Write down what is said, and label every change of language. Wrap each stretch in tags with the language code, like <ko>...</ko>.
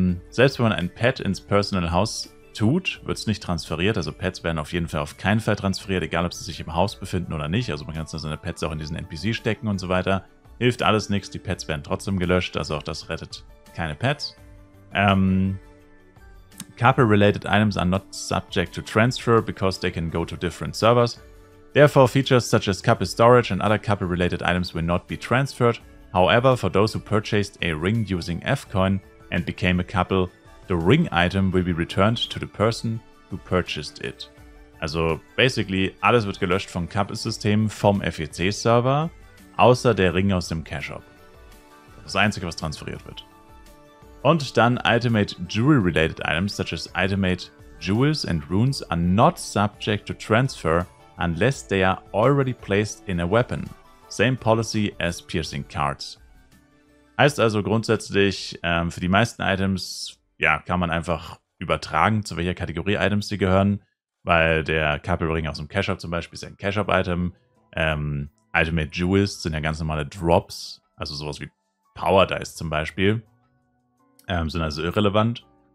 <de>Selbst wenn man ein Pet ins Personal House tut, wird es nicht transferiert. Also Pets werden auf jeden Fall auf keinen Fall transferiert, egal ob sie sich im Haus befinden oder nicht. Also man kann seine Pets auch in diesen NPC stecken und so weiter. Hilft alles nichts, die Pets werden trotzdem gelöscht, also auch das rettet keine Pets.</de> <en>Couple-related items are not subject to transfer because they can go to different servers. Therefore, features such as couple storage and other couple-related items will not be transferred. However, for those who purchased a ring using F-Coin and became a couple, the ring item will be returned to the person who purchased it.</en> <de>Also,</de> <en>basically,</en> <de>alles wird gelöscht vom Couple-System vom FEC-Server. Außer der Ring aus dem Cash-Shop. Das Einzige, was transferiert wird. Und dann</de> <en>Ultimate Jewel-related items, such as Ultimate Jewels and Runes, are not subject to transfer unless they are already placed in a weapon. Same policy as Piercing Cards.</en> <de>Heißt also grundsätzlich, für die meisten Items kann man einfach übertragen, zu welcher Kategorie Items sie gehören, weil der Couple-Ring aus dem Cash-Shop zum Beispiel ist ein Cash-Shop-Item. Ultimate Jewels sind ja ganz normale Drops, also sowas wie Power Dice zum Beispiel, sind also irrelevant.</de>